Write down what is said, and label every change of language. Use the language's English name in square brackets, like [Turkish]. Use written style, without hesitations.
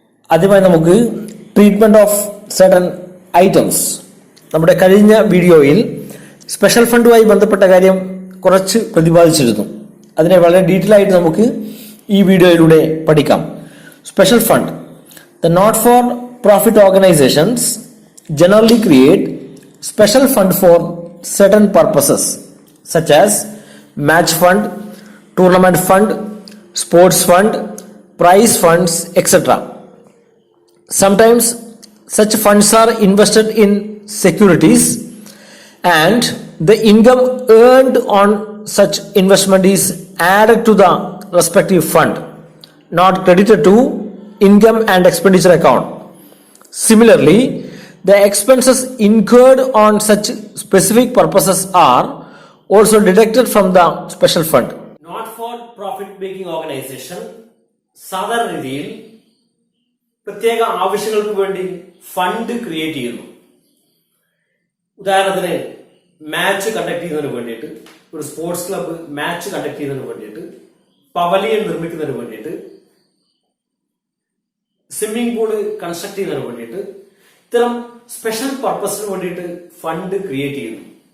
[Malayalam] ആദ്യമായി നമുക്ക് [English] Treatment of certain items. [Malayalam] നമ്മുടെ കഴിഞ്ഞ വീഡിയോയിൽ സ്പെഷ്യൽ ഫണ്ടുമായി ബന്ധപ്പെട്ട കാര്യം കുറച്ച് പ്രതിപാദിച്ചിരുന്നു. അതിനെ വളരെ ഡീറ്റെയിൽ ആയിട്ട് നമുക്ക് ഈ വീഡിയോയിലൂടെ പഠിക്കാം. [English] Special fund. The not for profit organisations generally create special fund for certain purposes such as match fund, tournament fund, sports fund, prize funds, etc. Sometimes such funds are invested in securities and the income earned on such investment is added to the respective fund, not credited to income and expenditure account. Similarly, the expenses incurred on such specific purposes are also deducted from the special fund. [Malayalam] Not for profit making organisation സാധാരണ രീതിയിൽ പ്രത്യേക ആവശ്യങ്ങൾക്ക് വേണ്ടി fund create ചെയ്യുന്നു. ഉദാഹരണത്തിന് match conduct ചെയ്യുന്നതിന് വേണ്ടിയിട്ട്, ഒരു സ്പോർട്സ് ക്ലബ്ബ് മാച്ച് കണ്ടക്ട് ചെയ്യുന്നതിന് വേണ്ടിയിട്ട്, പവലിയൻ നിർമ്മിക്കുന്നതിന് വേണ്ടിയിട്ട്, സ്വിമ്മിംഗ് പൂള് കൺസ്ട്രക്ട് ചെയ്യുന്നതിന് വേണ്ടിയിട്ട്, ഇത്തരം സ്പെഷ്യൽ പർപ്പസിന് വേണ്ടിയിട്ട് ഫണ്ട് ക്രിയേറ്റ് ചെയ്യുന്നു.